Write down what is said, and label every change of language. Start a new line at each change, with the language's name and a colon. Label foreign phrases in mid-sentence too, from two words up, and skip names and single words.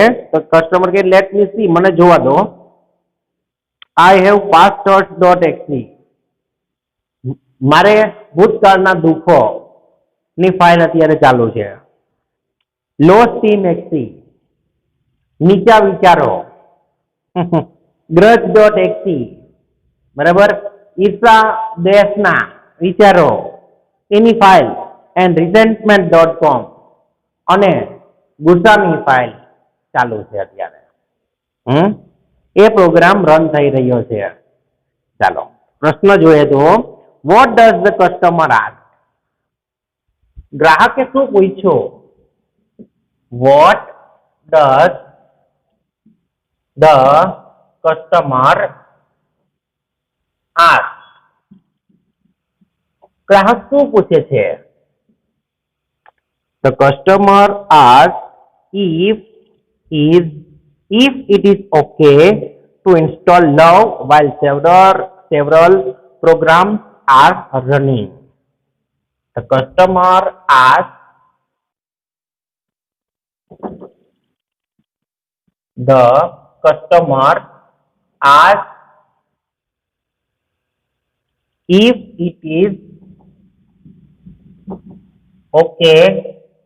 Gujarati: તો કસ્ટમર કે
English: let me see,
Gujarati: મને જોવા દો.
English: I have
Gujarati: past.exe, મારે ભૂતકાળના દુઃખો ની ફાઇલ અત્યારે ચાલુ છે.
English: lost in
Gujarati: exe, નીચા વિચારો. grudge.exe, બરાબર, ઈર્ષા દેશના વિચારો એની ફાઇલ. એન્ડ resentment.com, અને ગુસ્સાની ફાઇલ ચાલુ છે અત્યારે. એ પ્રોગ્રામ રન થઈ રહ્યો છે. ચાલો પ્રશ્ન જોઈએ તો,
English: What does the customer ask?
Gujarati: ગ્રાહકે શું પૂછ્યું?
English: What does the customer ask?
Gujarati: ગ્રાહક શું પૂછે છે?
English: The customer asks is if it is okay to install Love while several programs are running. The customer asks the customer asks if it is okay